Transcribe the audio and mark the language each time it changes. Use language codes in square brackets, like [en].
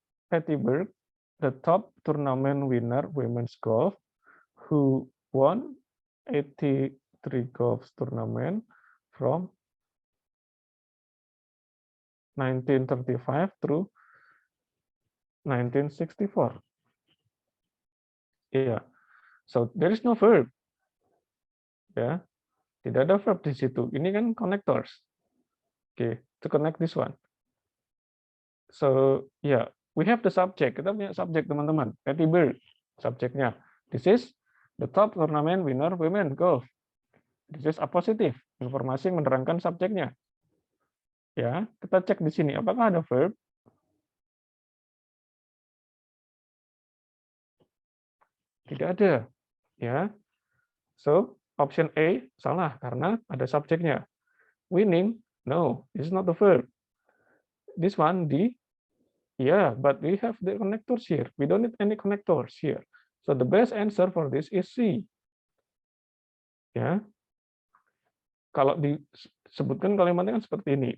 [en] Patty Burke, the top tournament winner women's golf, who won 83 golf tournament from 1935 through 1964. Yeah, so there is no verb. [id] Ya, tidak ada verb di situ. Ini kan connectors. [en] Okay, to connect this one. So yeah, we have the subject. [id] Kita punya subjek, teman-teman. [en] Patty Burke, subjeknya. This is the top tournament winner women golf. This is a positive. [id] Informasi yang menerangkan subjeknya. Ya, kita cek di sini. Apakah ada verb? Tidak ada. Ya, [en] so option A [id] salah karena ada subjeknya. [en] Winning, no, this is not the verb. This one, D, yeah, but we have the connectors here. We don't need any connectors here. So the best answer for this is C. [id] Ya, kalau disebutkan kalimatnya kan seperti ini.